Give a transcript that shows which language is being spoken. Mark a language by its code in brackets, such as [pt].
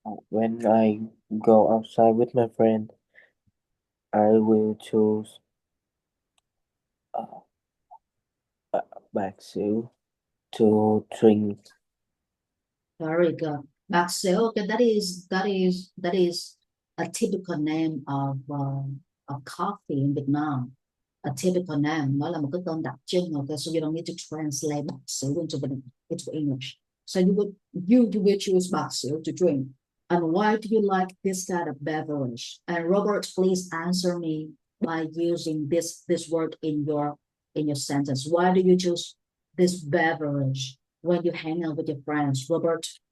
[en] When I go outside with my friend, I will choose uh, bạc xỉu to drink. Very good. Bác sĩ, okay, that is a typical name of coffee in Vietnam. A typical name, [vi] nó là một cái tên đặc trưng. [en] Okay, so you don't need to translate bác sĩ into English. So you will choose bác sĩ to drink. And why do you like this kind of beverage? And Robert, please answer me by using this word in your sentence. Why do you choose this beverage when you hang out with your friends, Robert?